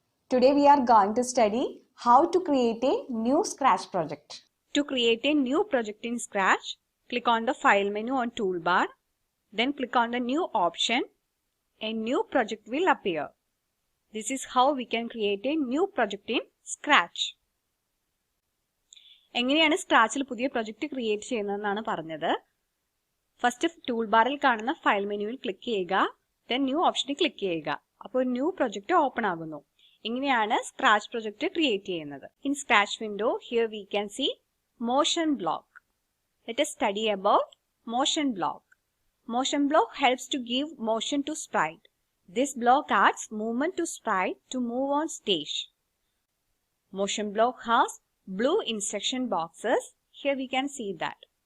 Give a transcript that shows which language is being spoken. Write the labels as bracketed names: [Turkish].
[English] Today we are going to study how to create a new Scratch project. To create a new project in Scratch, click on the File menu on Toolbar. Then click on the New option. A new project will appear. This is how we can create a new project in Scratch. [Malayalam] എങ്ങനെയാണ് സ്ക്രാച്ചിൽ പുതിയ project create ചെയ്യുന്നതെന്നാണ് പറഞ്ഞത്. First tool ബാറിൽ കാണുന്ന file മെനുവിൽ click ചെയ്യുക, then new ഓപ്ഷനിൽ click ചെയ്യുക. അപ്പോൾ ഒരു ന്യൂ പ്രൊജക്റ്റ് ഓപ്പൺ ആകുന്നു. ഇങ്ങനെയാണ് സ്ക്രാച്ച് പ്രൊജക്റ്റ് ക്രിയേറ്റ് ചെയ്യുന്നത്. [English] In scratch window here we can see motion block. Let us study about motion block. Motion block helps to give motion to sprite. This block adds movement to sprite to move on stage. Motion block has blue instruction boxes. Here we can see that.